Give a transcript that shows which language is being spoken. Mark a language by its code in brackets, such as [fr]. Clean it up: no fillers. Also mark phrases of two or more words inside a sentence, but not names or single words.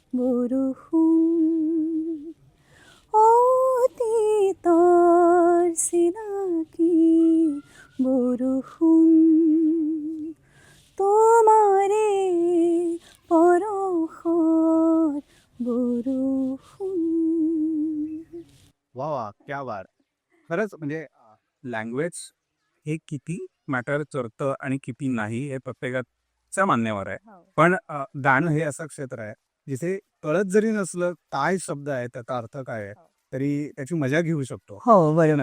[as] বৰষুণ অতীতৰ চিনাকি বৰষুণ তোমাৰে পৰশৰ বৰষুণ. [hi] वा वा क्या बात. [mr] खरंच म्हणजे लँग्वेज हे किती मॅटर करतं आणि किती नाही हे प्रत्येकाच्या मान्यवर आहे. पण गाणं हे असं क्षेत्र आहे जिथे कळत जरी नसलं काय शब्द आहे त्याचा अर्थ काय आहे तरी त्याची मजा घेऊ शकतो. हो बरोबर.